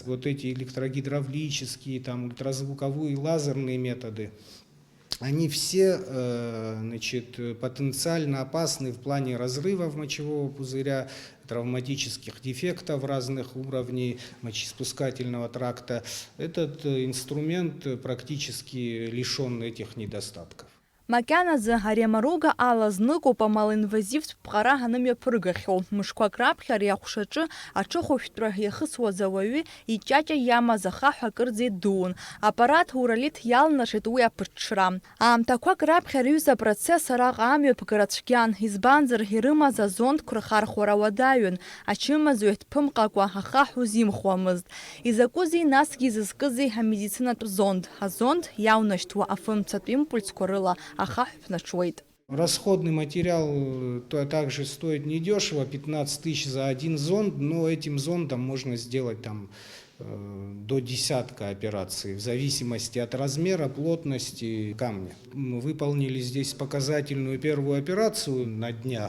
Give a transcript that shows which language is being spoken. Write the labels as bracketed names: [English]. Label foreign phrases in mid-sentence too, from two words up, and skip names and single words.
[Russian] Вот эти электрогидравлические, там, ультразвуковые, лазерные методы, они все потенциально опасны в плане разрыва мочевого пузыря, травматических дефектов разных уровней мочеиспускательного тракта. Этот инструмент практически лишен этих недостатков. [Abkhazian] Макьаназы ари амаруга алазныкоуп амалинвазивтә ԥҟара анымҩаԥыргахьоу. Мышқәак раԥхьа ари аҟәшаҿы аҽыхәышәтәра иахысуаз ауаҩы иҷаҷа иамаз ахаҳә акырӡа идуун. Аппарат уралит иалнаршеит уи аԥыҽҽра. Аамҭақәак раԥхьа рҩыза апроцесс араҟа амҩаԥгара цәгьан, избанзар ирымаз азондқәа рхархәара уадаҩын. Ачымазаҩ дԥымҟакәа ахаҳә узимхуамызт. Изакәызеи насгьы изызкызеи амедицинатә зонд? Азонд иаунашьҭуа афымцатә импульсқәа рыла ахаҳә ԥнаҽуеит. [Russian] Расходный материал также стоит недешево, 15 тысяч за один зонд, но этим зондом можно сделать там до десятка операций, в зависимости от размера, плотности камня. Мы выполнили здесь показательную первую операцию на днях.